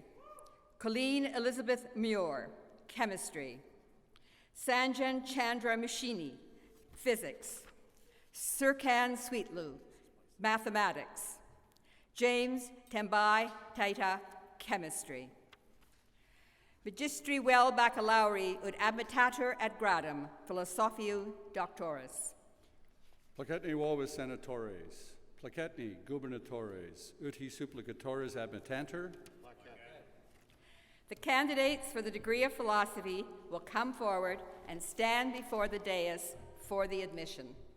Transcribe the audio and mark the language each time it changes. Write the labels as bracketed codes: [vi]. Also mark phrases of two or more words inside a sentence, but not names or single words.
[en] Colleen Elizabeth Muir, chemistry. Sanjan Chandra Mishini, physics. Sirkan Sweetlu, mathematics. James Tembai Taita, chemistry. [la] Magistri vel baccalauri ut admittatur ad gradum philosophiae doctoris. Placetne vobis senatores, placetne gubernatores, ut hi supplicatores admittantur. [en] The candidates for the degree of philosophy will come forward and stand before the dais for the admission.